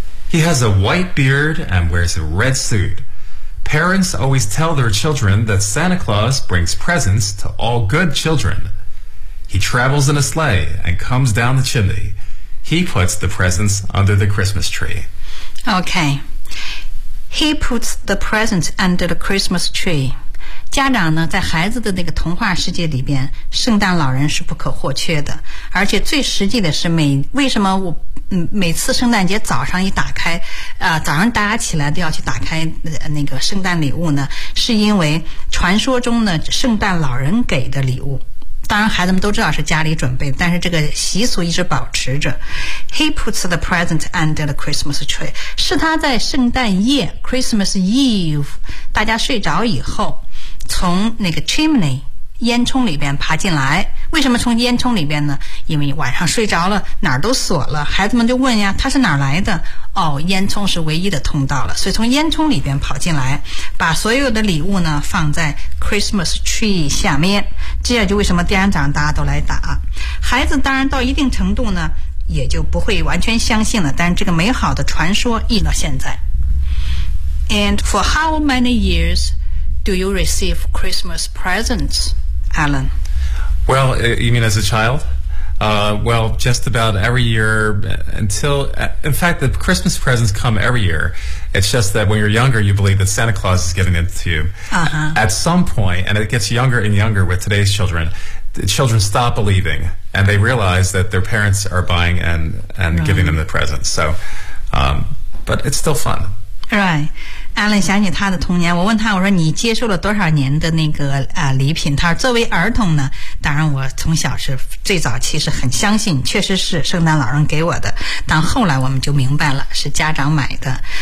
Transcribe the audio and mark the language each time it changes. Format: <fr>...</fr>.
<en>He has a white beard and wears a red suit. Parents always tell their children that Santa Claus brings presents to all good children. He travels in a sleigh and comes down the chimney. He puts the presents under the Christmas tree. Okay. He puts the presents under the Christmas tree.</en> <zh>家长呢，在孩子的那个童话世界里边，圣诞老人是不可或缺的。而且最实际的是为什么我每次圣诞节早上一打开早上大家起来都要去打开那个圣诞礼物呢，是因为传说中呢圣诞老人给的礼物，当然孩子们都知道是家里准备，但是这个习俗一直保持着。</zh> <en>He puts the present under the Christmas tree，</en> <zh>是他在圣诞夜 Christmas Eve 大家睡着以后从那个 chimney 烟囱里边爬进来。为什么从烟囱里边呢？因为晚上睡着了，哪儿都锁了，孩子们就问呀，他是哪儿来的？哦，烟囱是唯一的通道了，所以从烟囱里边跑进来，把所有的礼物呢放在 Christmas tree 下面。这也就为什么第二天早上大家都来打。孩子当然到一定程度呢也就不会完全相信了，但是这个美好的传说一直到现在。</zh> <en>And for how many years do you receive Christmas presents, Alan? Well, you mean as a child? Well, just about every year until... In fact, the Christmas presents come every year. It's just that when you're younger, you believe that Santa Claus is giving them to you. At some point, and it gets younger and younger with today's children, the children stop believing, and they realize that their parents are buying and right. giving them the presents. So, but it's still fun. Right.</en> <zh>Alan 想起他的童年，我问他，我说你接受了多少年的那个礼品？他说作为儿童呢，当然我从小是最早期是很相信，确实是圣诞老人给我的，但后来我们就明白了是家长买的。</zh>